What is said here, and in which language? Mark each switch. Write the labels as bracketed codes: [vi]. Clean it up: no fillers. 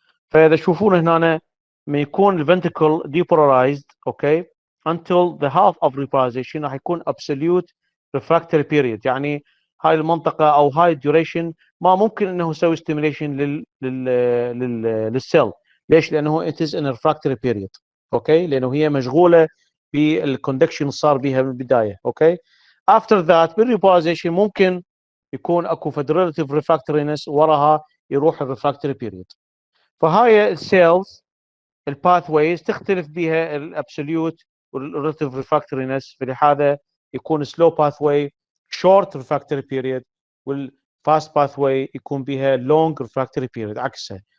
[ar] فاذا تشوفون هنا ما يكون الفنتركل depolarized اوكي [en] until the half of repolarization [ar] راح يكون [en] absolute refractory period، [ar] يعني هاي المنطقه او هاي الديوريشن ما ممكن انه يسوي ستيميليشن للسيل. ليش؟ لانه [en] it is in a refractory period. [ar] اوكي، لانه هي مشغوله بالكوندكشن صار بها من البدايه. اوكي، after that بالريبولاريزيشن ممكن يكون اكو فدريلاتيف ريفراكتورينس وراها يروح الريفراكتوري بيريد. فهاي السيلز الباث ويز تختلف بها الابسوليوت والريلاتيف ريفراكتورينس، فلهذا يكون سلو باث واي شورت ريفراكتوري بيريد، والفاست باث واي يكون بها لونج ريفراكتوري بيريد عكسها.